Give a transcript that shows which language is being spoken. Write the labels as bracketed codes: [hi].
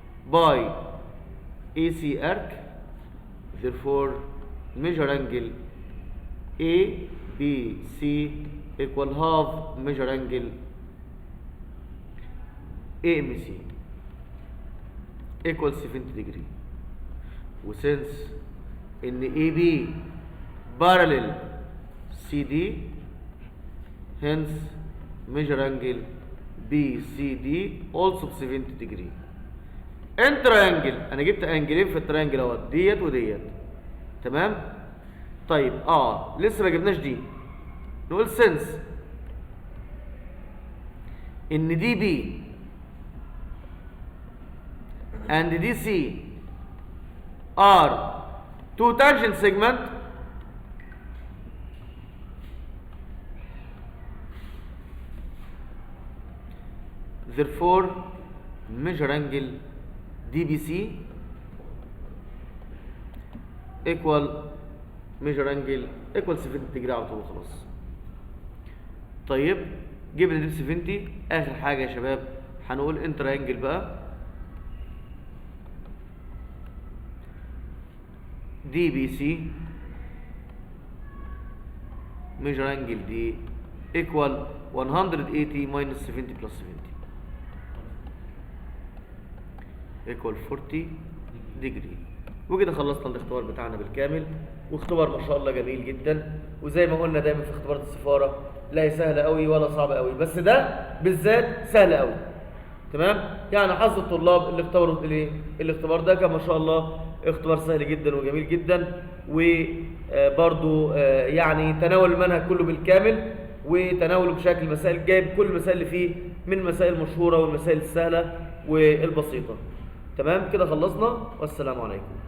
[en] by AC arc, therefore measure angle ABC equal half measure angle AMC equal 70 degree. وسنس ان AB parallel CD hence measure angle BCD also 70 degree. [ar] ان تريانجل انا جبت انجلين في التريانجل اهوت، ديت وديت، تمام. طيب لسه ما جبناش دي. نقول [en] since ان D B and DC are two tangent segment therefore measure angle DBC equal measure angle equal 70 degree [ar] على طول خلاص. طيب جبنا دي 70. اخر حاجه يا شباب هنقول [en] انتر انجل بقى DBC measure angle D equal 180 minus 70 plus 70 equal 40 degree. [ar] وكده خلصنا الاختبار بتاعنا بالكامل، واختبار ما شاء الله جميل جدا. وزي ما قلنا دايما في اختبارات السفاره لا هي سهله قوي ولا صعبه قوي، بس ده بالذات سهل قوي، تمام. يعني حظ الطلاب اللي اختبروا الاختبار ده كان ما شاء الله اختبار سهل جدا وجميل جدا، وبرضو يعني تناول المنهج كله بالكامل وتناوله بشكل مسائل، جايب كل المسائل اللي فيه من المسائل المشهوره والمسائل السهله والبسيطه. تمام كده خلصنا، والسلام عليكم.